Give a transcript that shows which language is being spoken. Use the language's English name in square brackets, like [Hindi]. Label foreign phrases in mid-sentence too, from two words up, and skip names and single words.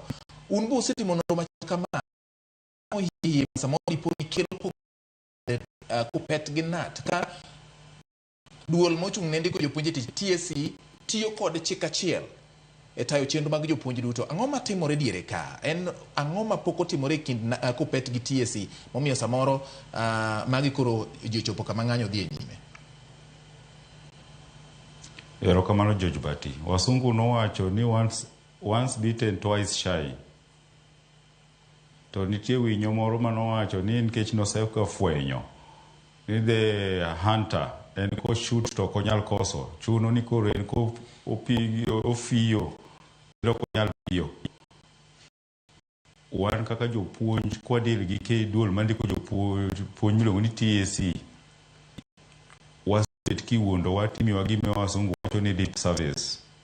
[Luo (Kenya and Tanzania)] Un bo osetimo nonro machal kama samoro dipo ni kelo Kuppet gi NAT ka duol mochung' ne ndiko jopuonje tich TSC tiyo kod chik achiel e tayo chenro mag jopuonj duto. Ang'o matimore diere ka? En ang'o mapok otimore e kind Kuppet gi TSC momiyo samoro magi koro jochopo kama ng'anyo dhi e nyime? Erokamano George Bati. Wasungu nowacho ni [English] once bitten twice shy. [Luo (Kenya and Tanzania)] To nitie winyo moro manowacho ni nikech nosefwenyo ni [English] the hunter [Luo (Kenya and Tanzania)] en ko shoot to konyal koso chuno ni koro en ko ofiyo ro konyal piyo. Wan kaka jopuonj kwadil gi ke duol mandiko jopuonj miluongo ni TSC wasebet kiwuondo watimiwa gime wasungu wacho ni [English] lip service.